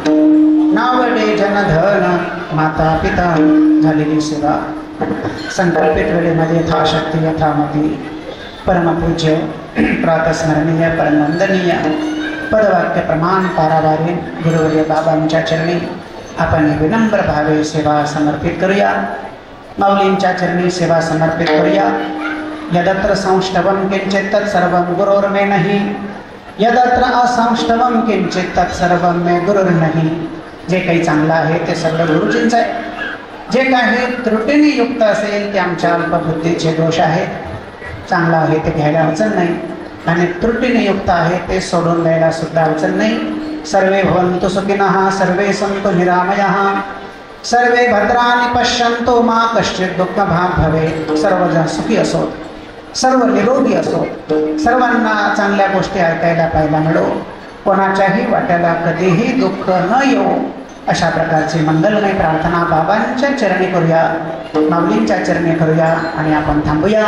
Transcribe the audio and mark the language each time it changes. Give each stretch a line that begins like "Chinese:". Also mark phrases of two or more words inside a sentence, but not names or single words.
Marathi: नावडे जनधन माता पिता झालेली सेवा संकल्पित वेळेमध्ये यथाशक्ती यथामती परमपूज्य प्रातस्मरणीय परमवंदनीय पदवाक्य प्रमाण पारावारी गुरुवर्य बाबांच्या चरणी आपण विनम्र भावे सेवा समर्पित करूया. माऊलींच्या चरणी सेवा समर्पित करूया.
Sanskrit: यदत्र संष्टवं किंचित तत्सर्वं गुरोर्मे नहि यदत्र असंष्टवं किंचित तत्सर्वं मे गुरुर्नहि.
Marathi: जे काही चांगलं आहे ते सगळं गुरुजींचं आहे. जे काही त्रुटीने युक्त असेल ते आमच्या अल्पबुद्धीचे दोष आहेत. चांगलं आहे ते घ्यायला अडचण नाही आणि त्रुटीने युक्त आहे ते सोडून द्यायला सुद्धा अडचण नाही.
Sanskrit: सर्वे भवन्तु सुखिनः, सर्वे सन्तु निरामयः, सर्वे भद्राणि पश्यन्तु मा कश्चित् दुःखभाग् भवेत्.
Marathi: सर्वजण सुखी असो, सर्व निरोगी असो, सर्वांना चांगल्या गोष्टी ऐकायला पाहायला मिळो, कोणाच्याही वाट्याला कधीही दुःख न येऊ, अशा प्रकारची मंगलमय प्रार्थना बाबांच्या चरणी करूया, माऊलींच्या चरणी करूया आणि आपण थांबूया.